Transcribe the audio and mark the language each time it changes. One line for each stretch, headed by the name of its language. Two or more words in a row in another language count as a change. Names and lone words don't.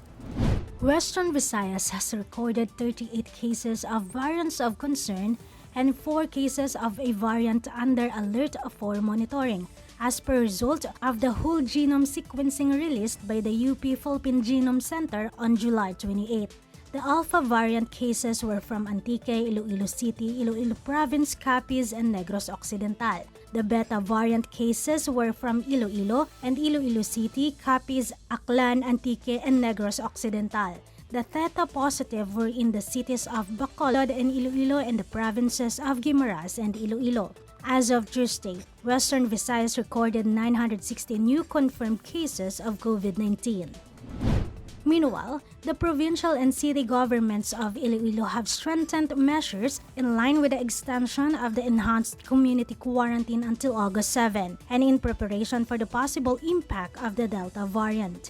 English: Western Visayas has recorded 38 cases of variants of concern and 4 cases of a variant under alert for monitoring, as per result of the whole genome sequencing released by the UP Philippine Genome Center on July 28. The Alpha variant cases were from Antique, Iloilo City, Iloilo Province, Capiz, and Negros Occidental. The Beta variant cases were from Iloilo and Iloilo City, Capiz, Aklan, Antique, and Negros Occidental. The Theta positive were in the cities of Bacolod and Iloilo and the provinces of Guimaras and Iloilo. As of Tuesday, Western Visayas recorded 960 new confirmed cases of COVID-19. Meanwhile, the provincial and city governments of Iloilo have strengthened measures in line with the extension of the enhanced community quarantine until August 7 and in preparation for the possible impact of the Delta variant.